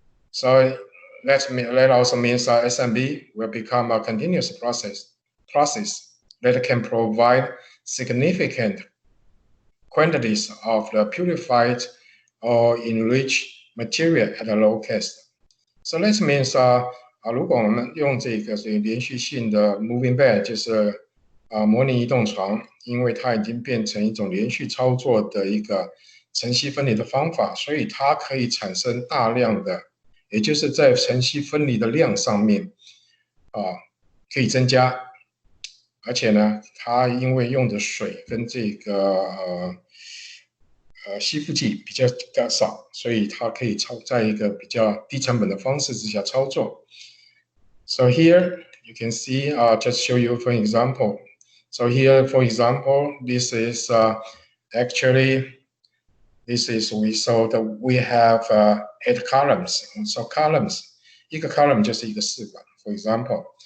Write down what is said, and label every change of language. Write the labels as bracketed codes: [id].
[en] So that also means SMB will become a continuous process that can provide significant quantities of the purified or enriched material at a low cost. So that means [zh] 如果我们用这个连续性的 [en] moving bed， [zh] 就是模拟移动床，因为它已经变成一种连续操作的一个晨曦分离的方法，所以它可以产生大量的，也就是在晨曦分离的量上面可以增加，而且呢，它因为用的水跟这个吸附剂比较少，所以它可以在一个比较低成本的方式之下操作。 [en] So here you can see, just show you for example. So here, for example, this is actually we have 8 columns. So columns, 一个 column [zh] 就是一个试管 [en] for example.